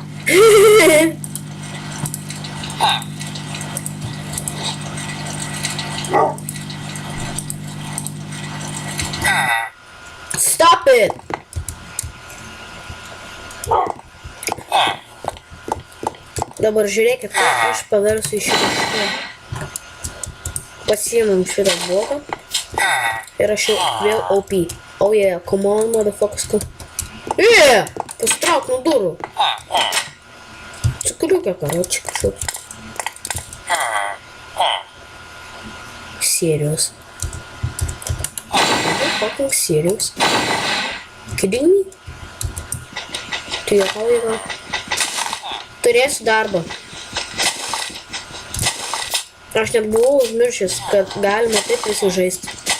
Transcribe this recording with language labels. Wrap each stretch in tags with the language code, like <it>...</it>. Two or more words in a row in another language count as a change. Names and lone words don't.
<en>Stop it!</en> <lt>Dabar žiūrėkit, ką aš paversiu į šitą šitą. Pasiimam šitą bloką. Ir aš jau vėl OP.</lt> <en>Oh yeah, come on, motherfuckers, come. Yeah!</en> <lt>Pasitrauk nuo durų. Cukriukę, karoči, kažkaip.</lt> <en>Serious. Fucking serious. Kidding me?</en> <lt>Tu juokauji gal? Turėsiu darbą. Aš net buvau užmiršęs, kad galima taip visi žaisti.</lt>